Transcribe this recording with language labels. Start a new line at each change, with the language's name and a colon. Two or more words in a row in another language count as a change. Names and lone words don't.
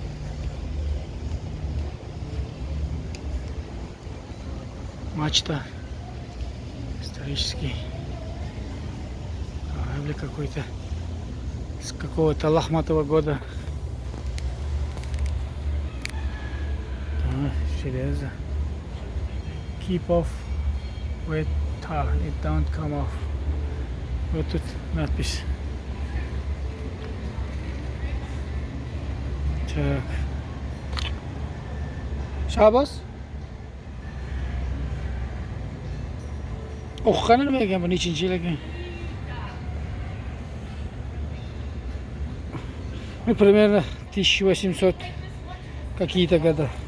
Russian: Мачта. Исторический. Корабль какой-то. С какого-то лохматого года. Железо.
English: Keep off with tar. It don't come off.
Russian: Вот тут надпись. Так. Shahboz?
Kazakh: Оқығаны ма екен, бұл нешінші жыл екен?
Russian: Ну, примерно 1800 какие-то года.